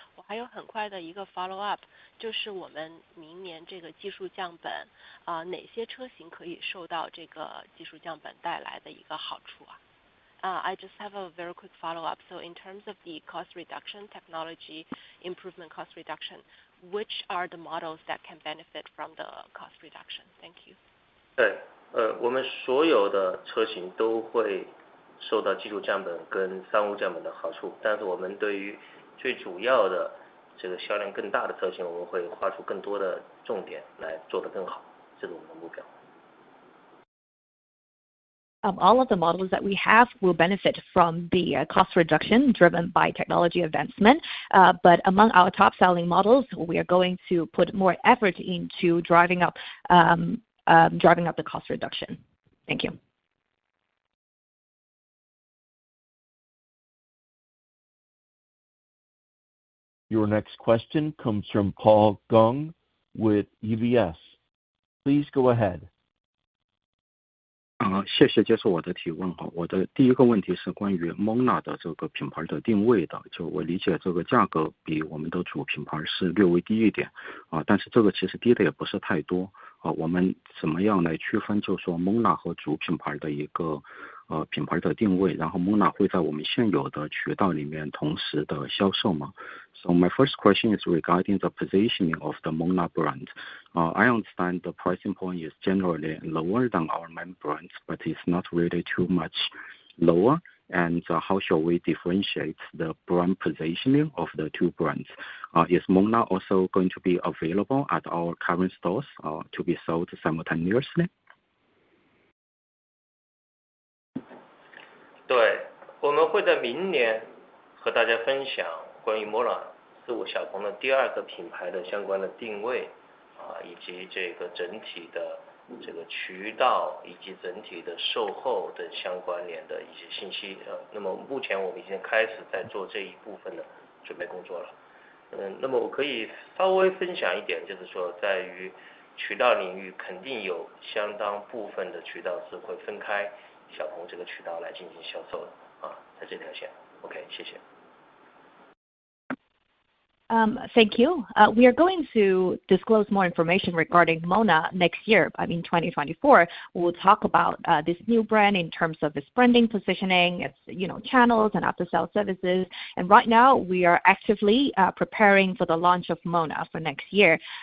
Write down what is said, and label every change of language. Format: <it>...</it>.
<zh>我还有很快的一个 follow up， 就是我们明年这个技术降本，哪些车型可以受到这个技术降本带来的一个好处啊？</zh> <en>I just have a very quick follow up. So in terms of the cost reduction, technology improvement cost reduction, which are the models that can benefit from the cost reduction? Thank you.</en> <zh>对，我们所有的车型都会受到技术降本跟商务降本的好处，但是我们对于最主要的这个销量更大的车型，我们会花出更多的重点来做得更好，这是我们的目标。</zh> <en>All of the models that we have will benefit from the cost reduction driven by technology advancement. But among our top selling models, we are going to put more effort into driving up the cost reduction. Thank you. Your next question comes from Paul Gong with UBS. Please go ahead.</en> <zh>谢谢接受我的提问哈。我的第一个问题是关于 Mona 的这个品牌的定位的，就我理解这个价格比我们的主品牌是略微低一点但是这个其实低的也不是太多我们怎么样来区分就说 Mona 和主品牌的一个品牌的定位，然后 Mona 会在我们现有的渠道里面同时的销售吗？</zh> <en>So my first question is regarding the positioning of the Mona brand. I understand the pricing point is generally lower than our main brands, but it's not really too much lower. And how shall we differentiate the brand positioning of the two brands? Is Mona also going to be available at our current stores to be sold simultaneously?</en> <zh>对，我们会在明年和大家分享关于 Mona 是我小鹏的第二个品牌的相关的定位以及这个整体的这个渠道以及整体的售后的相关联的一些信息那么目前我们已经开始在做这一部分的准备工作了那么我可以稍微分享一点，就是说在于渠道领域肯定有相当部分的渠道是会分开小鹏这个渠道来进行销售的在这条线 OK 谢谢。</zh> <en>Thank you. We are going to disclose more information regarding Mona next year. I mean 2024. We'll talk about this new brand in terms of its branding positioning, its channels and after sales services. And right now we are actively preparing for the launch of Mona for next year.</en>